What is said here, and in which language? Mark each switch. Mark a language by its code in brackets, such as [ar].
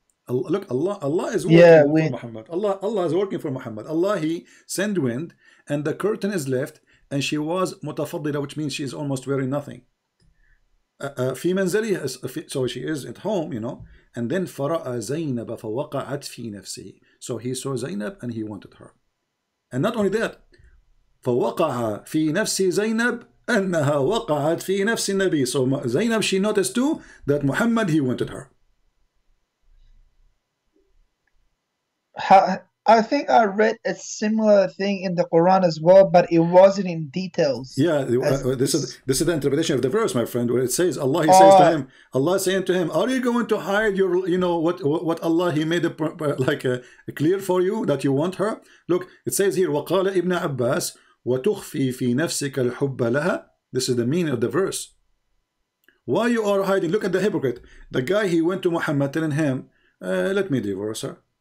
[en] Look, Allah is working for Muhammad. Allah is working for Muhammad. Allah, He sent wind, and the curtain is left, and she was متفضلة, which means she is almost wearing nothing. [ar] في منزلها, [en] so she is at home, you know. And then [ar] فرأى زينب فوقعت في نفسه. [en] So he saw Zainab and he wanted her. And not only that, [ar] فوقع في نفس زينب أنها وقعت في نفس النبي. [en] So Zainab, she noticed too that Muhammad, he wanted her. I think I read a similar thing in the Quran as well, but it wasn't in details. Yeah, this is the interpretation of the verse, my friend, where it says Allah, He says to him, Allah saying to him, are you going to hide your, you know, what Allah, He made it like clear for you that you want her? Look, it says here, [ar] وَقَالَ ابن عباس وَتُخْفِي فِي نَفْسِكَ الْحُبَّ لَهَا. [en] This is the meaning of the verse. Why you are hiding? Look at the hypocrite. The guy, he went to Muhammad telling him, let me divorce her.